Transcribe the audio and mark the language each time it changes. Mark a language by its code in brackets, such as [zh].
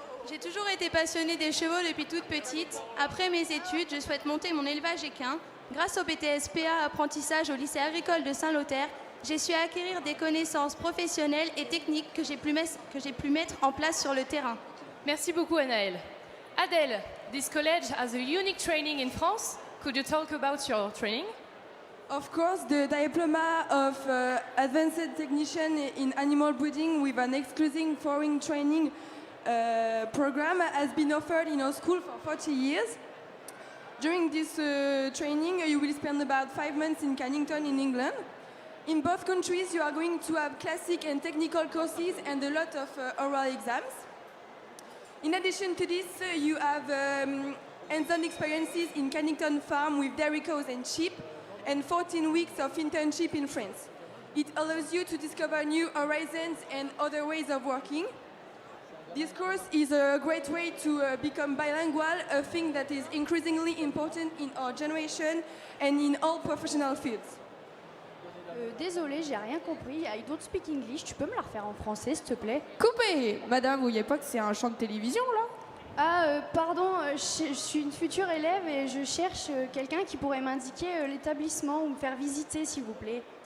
[fr] J'ai toujours été passionnée des chevaux depuis toute petite. Après mes études, je souhaite monter mon élevage équin. Grâce au BTS PA apprentissage au lycée agricole de Saint-Lothaire, j'ai su acquérir des connaissances professionnelles et techniques que j'ai pu mettre en place sur le terrain. Merci beaucoup Anaëlle. [en] Adèle, this college has a unique training in France. Could you talk about your training? Of course, the diploma of advanced technician in animal breeding with an exclusive foreign training program has been offered in our school for 40 years. During this training, you will spend about 5 months in Cannington in England. In both countries, you are going to have classic and technical courses and a lot of oral exams. In addition to this, you have hands-on experiences in Cannington farm with dairy cows and sheep, and 14 weeks of internship in France. It allows you to discover new horizons and other ways of working. This course is a great way to become bilingual, a thing that is increasingly important in our generation and in all professional fields. [fr] Désolée, j'ai rien compris. [en] I don't speak English. [fr] Tu peux me la refaire en français, s'il te plaît? Coupé! Madame, vous voyez pas que c'est un champ de télévision, là? Pardon, je suis une future élève et je cherche quelqu'un qui pourrait m'indiquer l'établissement ou me faire visiter, s'il vous plaît.